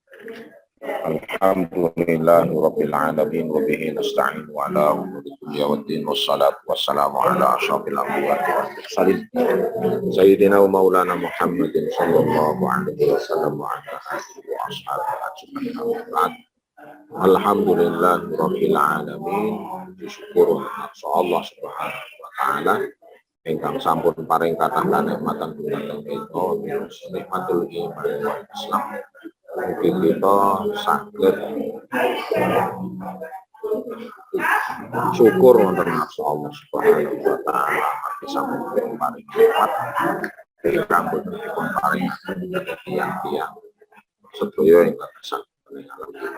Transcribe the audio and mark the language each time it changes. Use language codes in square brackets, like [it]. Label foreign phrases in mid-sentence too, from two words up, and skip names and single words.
[ar] الحمد لله رب العالمين وبه نستعين وعلى أمور الدنيا والدين والصلاة والسلام على أشرف الأنبياء والمرسلين سيدنا ومولانا محمد صلى الله عليه وسلم وعلى آله وأصحابه أجمعين. الحمد لله رب العالمين. [jv] Syukur [ar] الله سبحانه وتعالى [jv] ingkang sampun paring kathah kanikmatan dumateng kita [ar] نعمة الإيمان والإسلام. [jv] Mugi kita saged syukur wonten ngarsa [ar] الله سبحانه وتعالى [jv] margi sampun paring nikmat ingkang boten paring tiyang-tiyang sedaya ingkang sampun alam.